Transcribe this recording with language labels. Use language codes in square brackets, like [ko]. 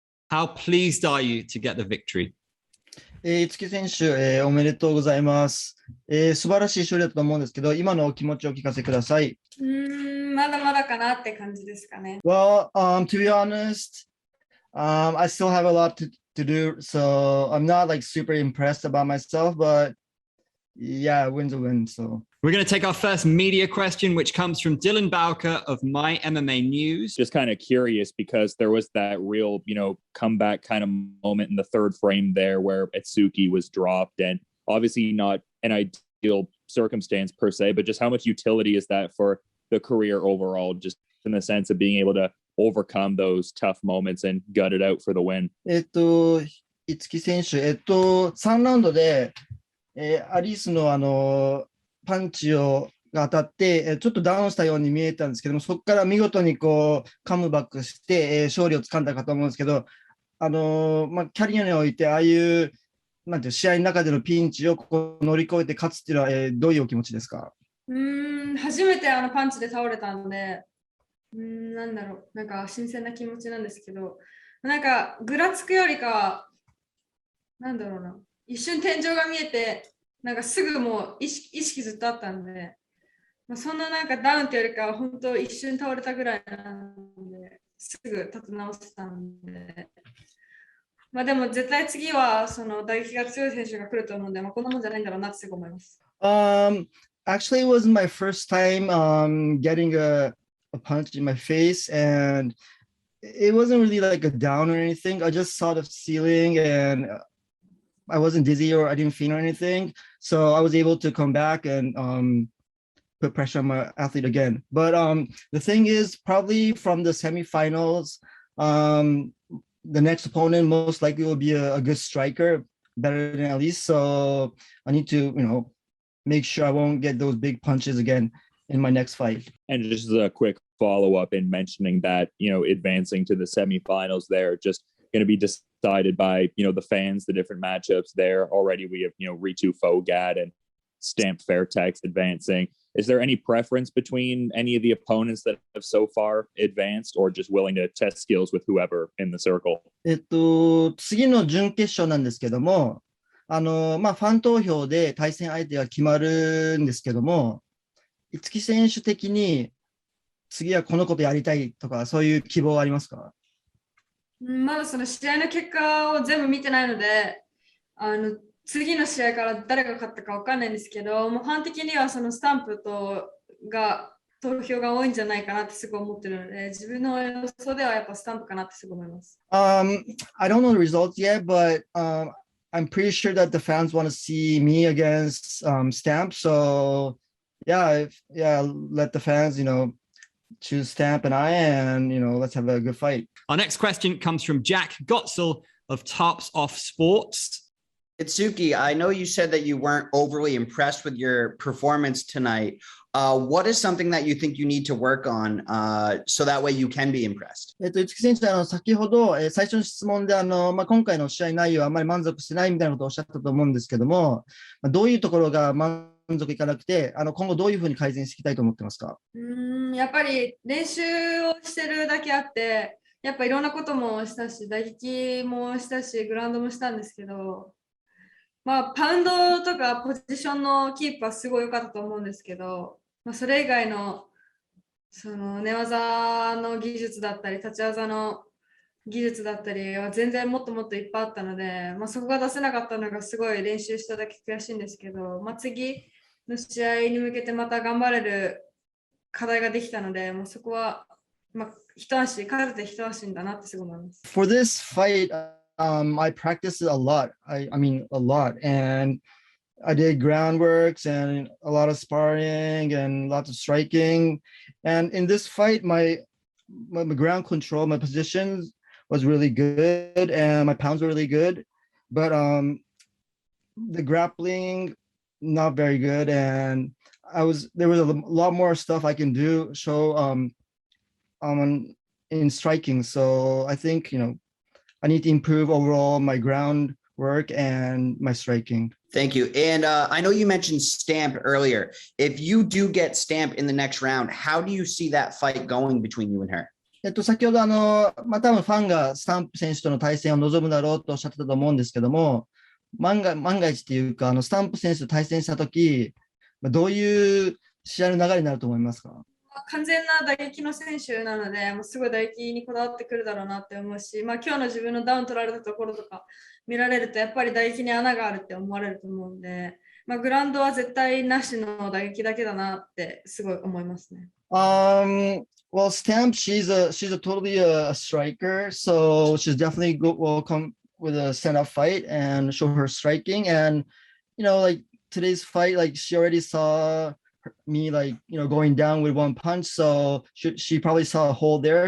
[en] How pleased are you to get the victory? [ja] 五木選手、おめでとうございます。素晴らしい勝利だと思うんですけど、今のお気持ちをお聞かせください。まだまだかなって感じですかね。 [en] Well, to be honest, I still have a lot to do, so I'm not like super impressed about myself, but yeah, a win's a win. So we're going to take our first media question, which comes from Dylan Bowker of My MMA News. Just kind of curious because there was that real, comeback kind of moment in the third frame there where Itsuki was dropped, and obviously not an ideal circumstance per se, but just how much utility is that for the career overall, just in the sense of being able to overcome those tough moments and gut it out for the win? [ja] 五木選手、3ラウンドで、アリスのパンチが当たって、ちょっとダウンしたように見えたんですけども、そこから見事にカムバックして、勝利をつかんだかと思うんですけど、キャリアにおいて、ああいうなんていう試合の中でのピンチを乗り越えて勝つっていうのは、どういうお気持ちですか？初めてパンチで倒れたんで、なんだろう、なんか新鮮な気持ちなんですけど、なんかぐらつくよりかは、なんだろうな、一瞬天井が見えて、なんかすぐもう意識ずっとあったんで、そんななんかダウンっていうよりかは、本当一瞬倒れたぐらいなんで、すぐ立て直せたんで、でも絶対次はその打撃が強い選手が来ると思うんで、こんなもんじゃないんだろうなってすごい思います。 [en] Actually, it wasn't my first time getting a punch in my face, and it wasn't really like a down or anything. I just saw the ceiling and I wasn't dizzy or I didn't faint or anything. So I was able to come back and put pressure on my athlete again. But the thing is, probably from the semifinals, the next opponent most likely will be a good striker, better than Alyse. So I need to, make sure I won't get those big punches again in my next fight. And just a quick follow-up in mentioning that, advancing to the semifinals there, just going to be decided by, the fans, the different matchups there. Already we have, Ritu Fogad and Stamp Fairtex advancing. Is there any preference between any of the opponents that have so far advanced, or just willing to test skills with whoever in the circle? [ja] 次の準決勝なんですけども、ファン投票で対戦相手が決まるんですけども、五木選手的に次はこのことやりたいとか、そういう希望はありますか？まだその試合の結果を全部見てないので、次の試合から誰が勝ったか分かんないんですけど、もうファン的にはそのスタンプが投票が多いんじゃないかなってすごい思ってるので、自分の予想ではやっぱスタンプかなってすごい思います。 [en] I don't know the results yet, but I'm pretty sure that the fans want to see me against Stamp. So yeah, let the fans, choose Stamp and I, and let's have a good fight. Our next question comes from Jack Gotzel of Tops Off Sports. Itsuki, I know you said that you weren't overly impressed with your performance tonight. What is something that you think you need to work on so that way you can be impressed? [ja] 五木選手、先ほど、最初の質問で今回の試合内容はあまり満足してないみたいなことをおっしゃったと思うんですけども、どういうところが満足いかなくて、今後どういうふうに改善していきたいと思ってますか？やっぱり練習をしてるだけあって、やっぱいろんなこともしたし、打撃もしたし、グラウンドもしたんですけど、パウンドとかポジションのキープはすごい良かったと思うんですけど、それ以外のその寝技の技術だったり、立ち技の技術だったりは全然もっともっといっぱいあったので、そこが出せなかったのがすごい練習しただけ悔しいんですけど、次の試合に向けてまた頑張れる課題ができたので、そこは一安心、勝てて一安心だなってすごい思います。 [en] For this fight, I practiced a lot. I mean, a lot. And I did groundworks and a lot of sparring and lots of striking. And in this fight, my ground control, my positions was really good and my pounds were really good. But the grappling, not very good. And there was a lot more stuff I can show in striking. So I think, I need to improve overall my ground work and my striking. Thank you. And I know you mentioned Stamp earlier. If you do get Stamp in the next round, how do you see that fight going between you and her? [ja] 先ほど多分ファンがスタンプ選手との対戦を望むだろうとおっしゃってたと思うんですけども、万が一っていうか、スタンプ選手と対戦したとき、どういう試合の流れになると思いますか？完全な打撃の選手なので、もうすごい打撃にこだわってくるだろうなって思うし、今日の自分のダウン取られたところとか見られると、やっぱり打撃に穴があるって思われると思うんで、グラウンドは絶対なしの打撃だけだなってすごい思いますね。 [en] Well, Stamp, she's a totally a striker, so she's definitely will come with a stand-up fight and show her striking. And like today's fight, like she already saw me like going down with one punch, so she probably saw a hole there.